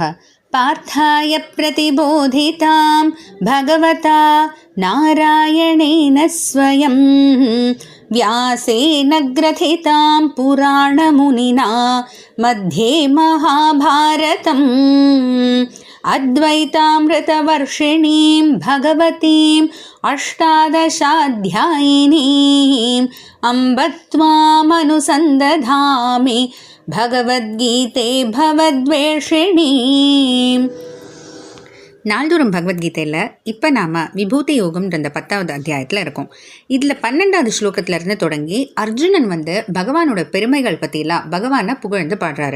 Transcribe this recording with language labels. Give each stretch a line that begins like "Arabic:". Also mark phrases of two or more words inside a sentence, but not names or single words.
Sanskrit: पार्थाय प्रतिबोधितां भगवता नारायणेन स्वयं व्यासेन ग्रथितां पुराणमुनिना मध्ये महाभारतम् अद्वैतामृतवर्षिणीं भगवतीम् अष्टादशाध्यायिनीम् अम्ब त्वामनुसन्दधामि भगवद्गीते भवद्वेषिणि.
Tamil: நாள்தோறும் பகவத்கீதையில் இப்போ நாம் விபூதி யோகம்ன்ற அந்த 10வது அத்தியாயத்தில் இருக்கோம். இதில் 12வது ஸ்லோகத்திலேருந்து தொடங்கி அர்ஜுனன் பகவானோட பெருமைகள் பற்றிலாம் பகவானை புகழ்ந்து பாடுறாரு.